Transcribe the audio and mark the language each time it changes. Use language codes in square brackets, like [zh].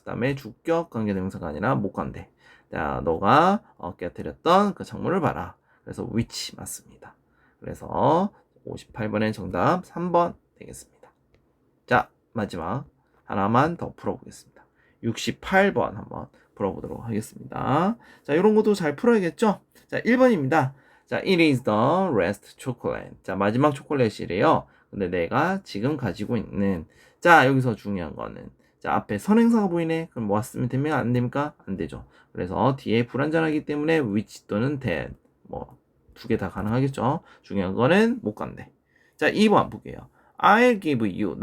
[ko] 그다음에 주격 관계대명사가 아니라 목관대. 자, 너가 깨뜨렸던 그 창문을 봐라. 그래서 which 맞습니다. 그래서 58번의 정답 3번 되겠습니다. 자, 마지막 하나만 더 풀어보겠습니다. 68번 한번 풀어보도록 하겠습니다. 자, 이런 것도 잘 풀어야겠죠? 자, 1번입니다. [en] 자, it is the last chocolate. [ko] 자, 마지막 초콜릿이래요. 근데 내가 지금 가지고 있는 자, 여기서 중요한 거는 자, 앞에 선행사가 보이네. 그럼 뭐 쓰면 됩니까? 안 됩니까? 안 되죠. 그래서 뒤에 불완전하기 때문에 which 또는 that 뭐 두 개 다 가능하겠죠. 중요한 거는 못 간대. 자, 2번 볼게요. [en] I'll give you.